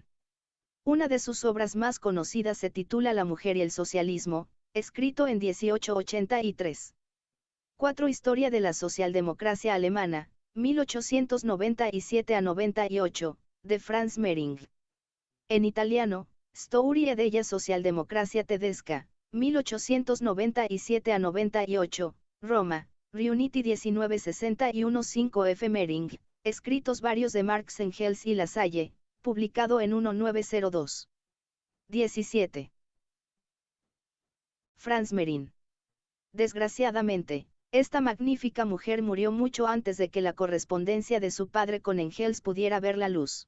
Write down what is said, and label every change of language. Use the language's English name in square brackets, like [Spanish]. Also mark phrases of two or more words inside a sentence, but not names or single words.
[Spanish] Una de sus obras más conocidas se titula La mujer y el socialismo, escrito en 1883. 4. Historia de la socialdemocracia alemana, 1897 a 98, de Franz Mehring. En italiano, Storia della socialdemocrazia tedesca, 1897 a 98, Roma, Riuniti 1961-5 Mehring, escritos varios de Marx, Engels y Lasalle, publicado en 1902. 17. Franz Merin. Desgraciadamente, esta magnífica mujer murió mucho antes de que la correspondencia de su padre con Engels pudiera ver la luz.